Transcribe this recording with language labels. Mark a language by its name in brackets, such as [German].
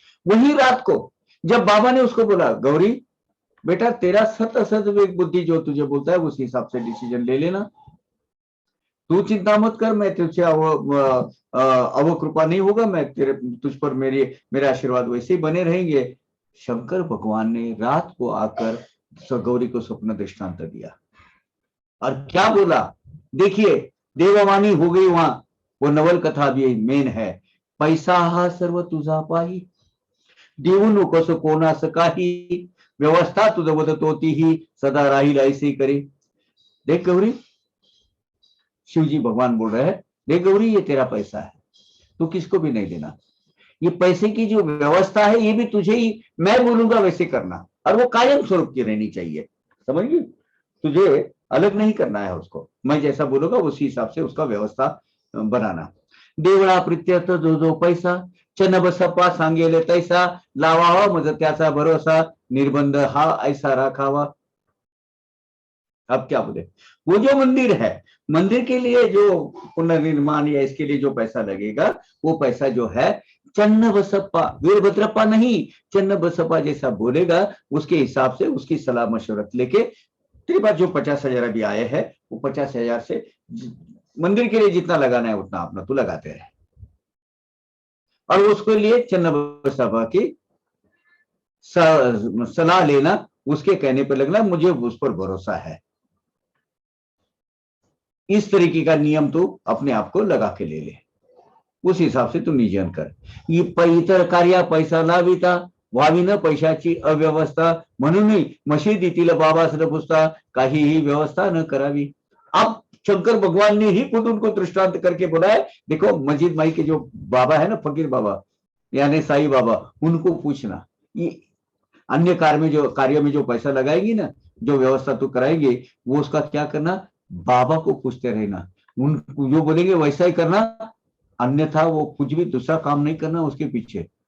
[Hindi] वही रात को जब बाबा ने उसको बोला, गौरी बेटा तेरा सत असत विवेक बुद्धि जो तुझे बोलता है उस हिसाब से डिसीजन ले लेना, तू चिंता मत कर, मैं तुझसे अवकृपा नहीं होगा, मैं तेरे तुझ पर मेरे आशीर्वाद वैसे ही बने रहेंगे। शंकर भगवान ने रात को आकर गौरी को स्वप्न दृष्टांत दिया और क्या बोला, देखिए देववाणी हो गई वहां। वो नवल कथा भी मेन है। [Marathi] पैसा हा सर्व तुझा पाही, देऊ नकोस कोणास काही, व्यवस्था तुझ वदतोती ही सदा राहील ऐसे करे। [Hindi] देख गौरी, शिव जी भगवान बोल रहे हैं, देख गौरी ये तेरा पैसा है, तू किसको भी नहीं देना। ये पैसे की जो व्यवस्था है ये भी तुझे ही, मैं बोलूंगा वैसे करना, और वो कायम स्वरूप की रहनी चाहिए, समझ गई? तुझे अलग नहीं करना है उसको, मैं जैसा बोलूंगा उसी हिसाब से उसका व्यवस्था बनाना। [Marathi] देवळा प्रित्यर्थ जो जो पैसा, चन बसप्पा सांगेले तैसा, लावावा मज त्याचा भरोसा, निर्बंध हा ऐसा राखावा। [Hindi] अब क्या बोले, वो जो मंदिर है, मंदिर के लिए जो पुनर्निर्माण या इसके लिए जो पैसा लगेगा, वो पैसा जो है चन्न बसप्पा, वीरभद्रप्पा नहीं, चन्न बसप्पा जैसा बोलेगा उसके हिसाब से उसकी सलाह मशवरत लेके तेरे पास जो 50,000 अभी आए हैं वो 50,000 से मंदिर के लिए जितना लगाना है उतना अपना तू लगाते रहे, और उसके लिए चन्न बसप्पा की सलाह लेना, उसके कहने पर लगना, मुझे उस पर भरोसा है। इस तरीके का नियम तू अपने आप को लगा के ले ले, उस हिसाब से तू नियोजन कर। [Marathi] इतर कार्या पैसा लाविता, व्हावी न पैशाची अव्यवस्था, म्हणूनही मशिदीतील बाबास न पुसता काहीही व्यवस्था न करावी। [Hindi] अब शंकर भगवान ने ही खुद उनको दृष्टांत करके बोला है, देखो मस्जिद माई के जो बाबा है ना, फकीर बाबा यानी साईं बाबा, उनको पूछना, ये अन्य कार्य में जो पैसा लगाएगी ना, जो व्यवस्था तू कराएंगे, वो उसका क्या करना, बाबा को पूछते रहना, उन जो बोलेंगे वैसा ही करना, अन्यथा वो कुछ भी दूसरा काम नहीं करना उसके पीछे।